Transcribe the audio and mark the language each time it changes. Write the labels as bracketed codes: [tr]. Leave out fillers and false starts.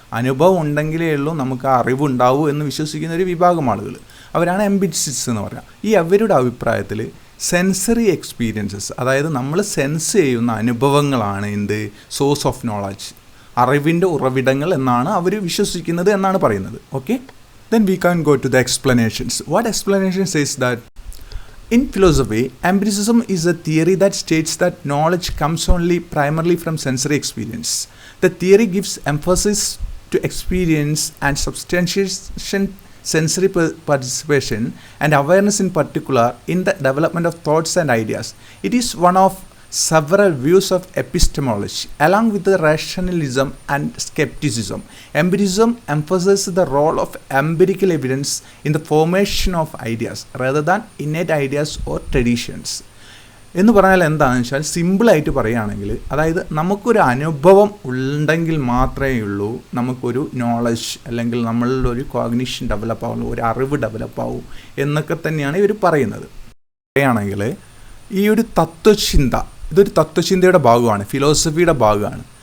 [ml] അനുഭവം ഉണ്ടെങ്കിലേ ഉള്ളൂ നമുക്ക് ആ അറിവുണ്ടാവൂ എന്ന് വിശ്വസിക്കുന്ന ഒരു വിഭാഗം ആളുകൾ, അവരാണ് എംപിരിസിസ്റ്റ് എന്ന് പറയുക. ഈ അവരുടെ അഭിപ്രായത്തിൽ [en] sensory experiences, [ml] അതായത് നമ്മൾ സെൻസ് ചെയ്യുന്ന അനുഭവങ്ങളാണ് എന്ത് [en] source of knowledge, [ml] അറിവിൻ്റെ ഉറവിടങ്ങൾ എന്നാണ് അവർ വിശ്വസിക്കുന്നത് എന്നാണ് പറയുന്നത്. [en] Okay, then we can go to the explanations. What explanation says that in philosophy, empiricism is a theory that states that knowledge comes only primarily from sensory experience. The theory gives emphasis to experience and substantiation sensory participation and awareness in particular in the development of thoughts and ideas. It is one of several views of epistemology along with the rationalism and skepticism. Empiricism emphasizes the role of empirical evidence in the formation of ideas rather than innate ideas or traditions. [ml] എന്ന് പറഞ്ഞാൽ എന്താണെന്ന് വെച്ചാൽ സിമ്പിളായിട്ട് പറയുകയാണെങ്കിൽ, അതായത് നമുക്കൊരു അനുഭവം ഉണ്ടെങ്കിൽ മാത്രമേ ഉള്ളൂ നമുക്കൊരു നോളജ് അല്ലെങ്കിൽ നമ്മളുടെ ഒരു കോഗ്നിഷൻ ഡെവലപ്പ് ആവുള്ളൂ, ഒരു അറിവ് ഡെവലപ്പ് ആവും എന്നൊക്കെ തന്നെയാണ് ഇവർ പറയുന്നത്. പറയുകയാണെങ്കിൽ ഈ ഒരു തത്വചിന്ത, ഇതൊരു തത്വചിന്തയുടെ ഭാഗമാണ്, ഫിലോസഫിയുടെ ഭാഗമാണ്.